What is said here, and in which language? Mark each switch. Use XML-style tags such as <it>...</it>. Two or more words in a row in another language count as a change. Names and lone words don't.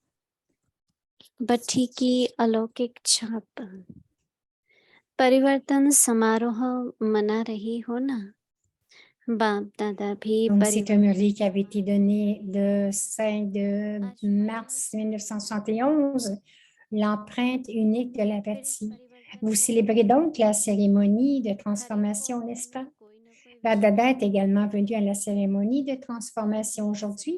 <hi>भट्टी की अलौकिक छाप। परिवर्तन समारोह मना रही हो ना। बाप दादा भी</hi> <fr>Donc, c'est un Murli qui avait été donné le 5 de mars 1971, l'empreinte unique de la bâtie. Vous célébrez donc la cérémonie de transformation, n'est-ce pas? La Dada est également venue à la cérémonie de transformation aujourd'hui.</fr>